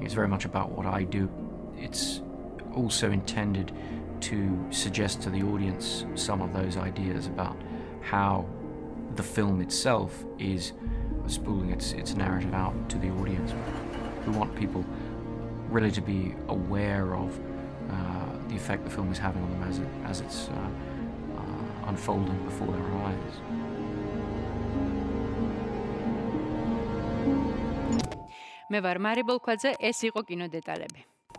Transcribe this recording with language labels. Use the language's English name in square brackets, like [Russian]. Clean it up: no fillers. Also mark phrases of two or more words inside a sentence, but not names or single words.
[English] It's very much about what I do. It's also intended to suggest to the audience some of those ideas about how the film itself is spooling its narrative out to the audience. We want people really to be aware of the effect the film is having on them as it's unfolding before their eyes. [Georgian] მე ვარ მარი ბოლქვაძე, ეს იყო კინო დეტალები.